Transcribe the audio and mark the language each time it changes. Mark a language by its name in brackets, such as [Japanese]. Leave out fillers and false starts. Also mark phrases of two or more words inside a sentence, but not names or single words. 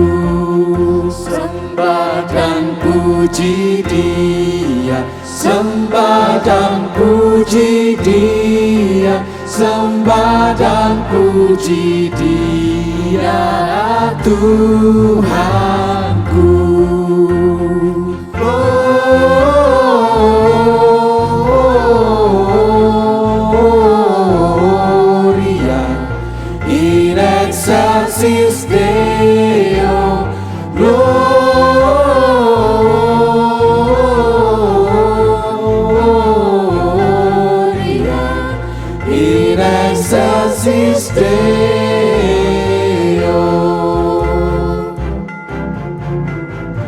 [Indonesian] Sembah dan puji Dia, sembah dan puji Dia, sembah dan puji Dia, Tuhanku. [Latin] Gloria in excelsis Deo, Gloria in excelsis Deo.